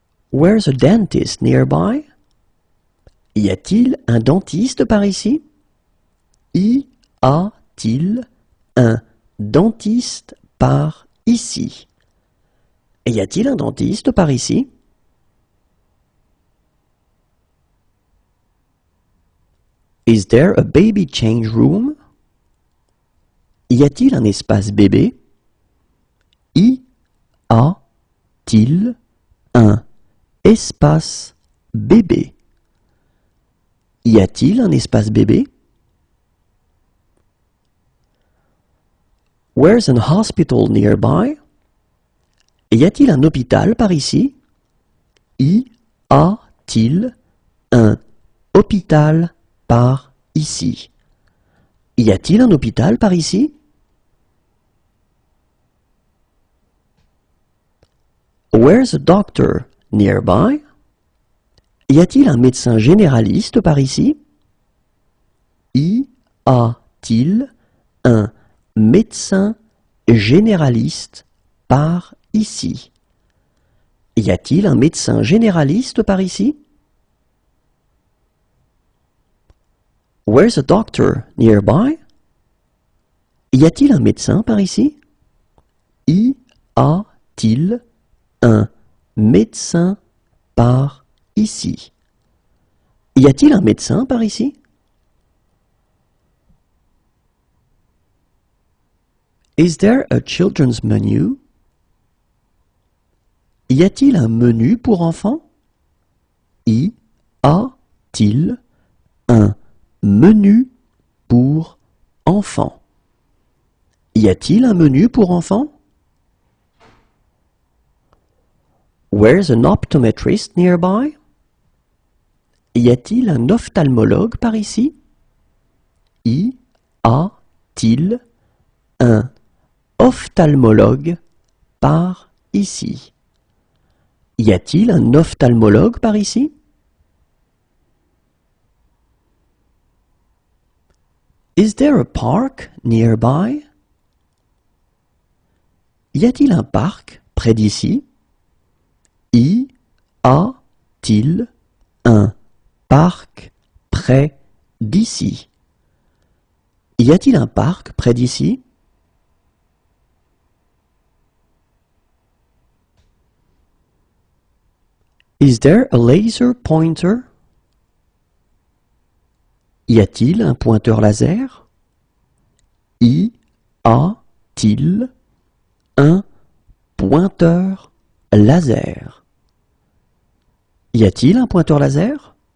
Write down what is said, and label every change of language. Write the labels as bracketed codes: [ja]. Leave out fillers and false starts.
[en] Where's a dentist nearby? [fr] Y a-t-il un dentiste par ici? Y a-t-il un dentiste par ici? Y a-t-il un dentiste par ici? [en] Is there a baby change room? [fr] Y a-t-il un espace bébé? Y a-t-il un espace bébé? Y a-t-il un espace bébé? [en] Where's an hospital nearby? [fr] Y a-t-il un hôpital par ici? Y a-t-il un hôpital par ici? Y a-t-il un hôpital par ici? [en] Where's a doctor nearby? [fr] Y a-t-il un médecin généraliste par ici? Y a-t-il un médecin généraliste par ici? Y a-t-il un médecin généraliste par ici? [en] Where's a doctor nearby? [fr] Y a-t-il un médecin par ici? Y a-t-il un médecin par ici? Y a-t-il un médecin par ici? [en] Is there a children's menu? [fr] Y a-t-il un menu pour enfants? Y a-t-il un menu pour enfants? Y a-t-il un menu pour enfants? [en] Where's an optometrist nearby? [fr] Y a-t-il un ophtalmologue par ici? Y a-t-il un ophtalmologue par ici? Y a-t-il un ophtalmologue par ici? [en] Is there a park nearby? [fr] Y a-t-il un parc près d'ici? Y a-t-il un parc près d'ici? Y a-t-il un parc près d'ici? [en] Is there a laser pointer? [fr] Y a-t-il un pointeur laser? Y a-t-il un pointeur laser? Y a-t-il un pointeur laser?